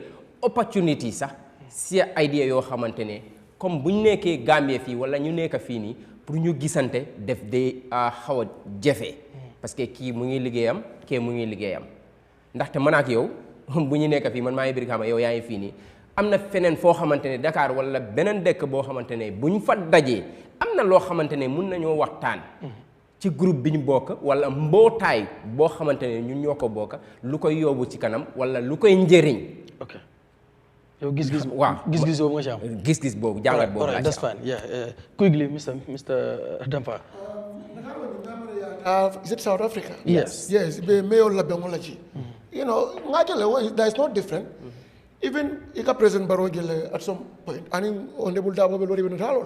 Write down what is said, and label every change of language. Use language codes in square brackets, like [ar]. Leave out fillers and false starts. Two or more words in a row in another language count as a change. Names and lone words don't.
[wo] opportunity sax si idea yoo xamante ne comme bu ñu nekkee Gambie fii wala ñu nekk fii nii pour ñu gisante def de xaw a jafe [fr] parce que [wo] kii mu ngi liggéeyam kii mu ngi liggéeyam ndaxte man ak yow bu ñu nekk fii man maa ngi Brikama yow yaa ngi fii nii am na feneen foo xamante ne Dakar wala beneen dëkk boo xamante ne bu ñu fa dajee am na loo xamante ne mun nañoo waxtaan ci groupe bi ñu bokk wala mbootaay boo xamante ne ñun ñoo ko bokk lu koy yóbbu ci kanam wala lu koy njëriñ. ok yow gis-gis. waaw gis-gis boobu nga ci am. gis-gis boobu jàngat boobu laa ci am. [en] that's fine yeah quickly Mr Damfa. Is it South Africa? Yes. Yes, the mayor Labengolaji. You know, there is no different. Even Ika President Barogele at some point, and Honorable Dabo Belori Natalo.